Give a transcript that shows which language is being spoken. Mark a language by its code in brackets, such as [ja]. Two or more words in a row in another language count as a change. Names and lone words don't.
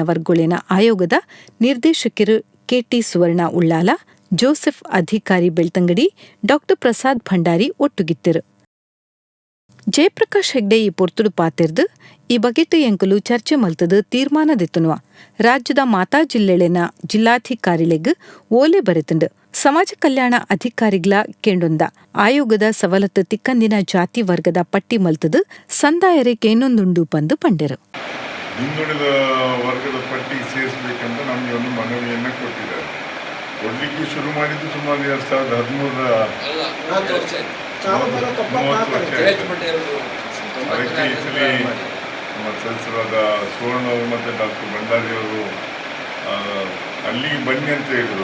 [tcy] ವರ್ಗುಳೆನ ಆಯೋಗದ ನಿರ್ದೇಶಕರು ಕೆಟಿ ಸುವರ್ಣ ಉಳ್ಳಾಲ ಜೋಸೆಫ್ ಅಧಿಕಾರಿ ಬೆಳ್ತಂಗಡಿ ಡಾ ಪ್ರಸಾದ್ ಭಂಡಾರಿ ಒಟ್ಟುಗಿತ್ತರು ಜಯಪ್ರಕಾಶ್ ಹೆಗ್ಡೆ ಈ ಪೊರ್ತುಡು ಪಾತೆರ್ದು ಈ ಬಗೆಟ್ ಎಂಕುಲು ಚರ್ಚೆ ಮಲ್ತದು ತೀರ್ಮಾನದೆತ್ತುನುವ ರಾಜ್ಯದ ಮಾತಾ ಜಿಲ್ಲೆಳೆನ ಜಿಲ್ಲಾಧಿಕಾರಿಲೆಗ್ ಓಲೆ ಬರೆತಂಡು ಸಮಾಜ ಕಲ್ಯಾಣ ಅಧಿಕಾರಿಗಳ ಕೇಂಡೊಂದ ಆಯೋಗದ ಸವಲತ್ತು ತಿಕ್ಕಂದಿನ ಜಾತಿ ವರ್ಗದ ಪಟ್ಟಿ ಮಲ್ತದು ಸಂದಾಯರೆ ಕೇನೊಂದುಂಡು ಪಂದು ಪಂಡೆರು [kn] ಹಿಂದುಳಿದ ವರ್ಗದ ಪಟ್ಟಿ ಸೇರಿಸಬೇಕಂತ ನಮಗೆ ಒಂದು ಮನವಿಯನ್ನು ಕೊಟ್ಟಿದ್ದಾರೆ. ಕೊಡ್ಲಿಕ್ಕೆ ಶುರು ಮಾಡಿದ್ದು ಸುಮಾರು 2013 ಅದಕ್ಕೆ ಈ ಸಲ ನಮ್ಮ ಸದಸ್ಯರಾದ ಸುವರ್ಣ ಮತ್ತು ಡಾಕ್ಟರ್ ಭಂಡಾರಿ ಅವರು ಅಲ್ಲಿಗೆ ಬನ್ನಿ ಅಂತ ಹೇಳಿದರು.